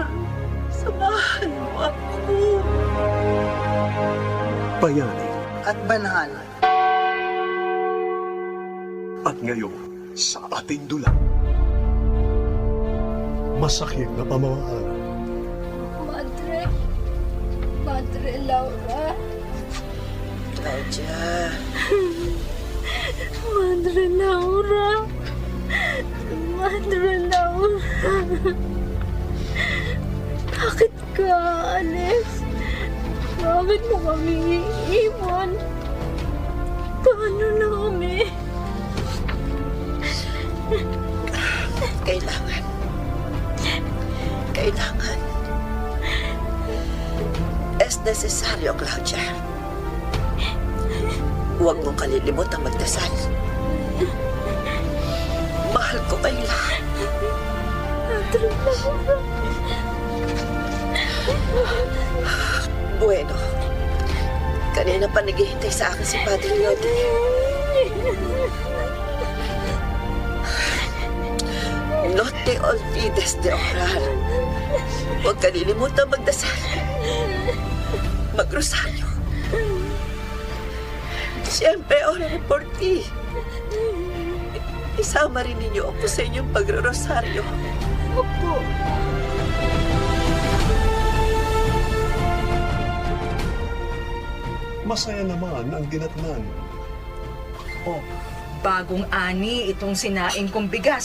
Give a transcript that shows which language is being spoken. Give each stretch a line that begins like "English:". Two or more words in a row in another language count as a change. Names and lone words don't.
Filipino: Samahan mo ako. Bayani. At banal. At ngayon, sa ating dulang, masakit na pamamahala. Madre Laura. Claudia. Madre Laura. Madre Laura. Bakit ka alis? Bakit mo kami iiwan? Paano na kami? Kailangan.
Spanish: Es necesaryo, Claudia.
Filipino: Huwag mong kalilimot ang magdasal. Mahal ko kayo lahat. Bueno, kanina pa naghihintay sa akin si Padre Lodi.
Spanish: No te olvides de orar.
Filipino: Huwag kalilimutan magdasal. Magrosaryo. Siyempre,
Spanish: orar por ti.
Filipino: Isama rin ninyo ako sa inyong pagrorosaryo. Opo. Masaya naman ang dinatnan. Oh, bagong ani itong sinaing kong bigas.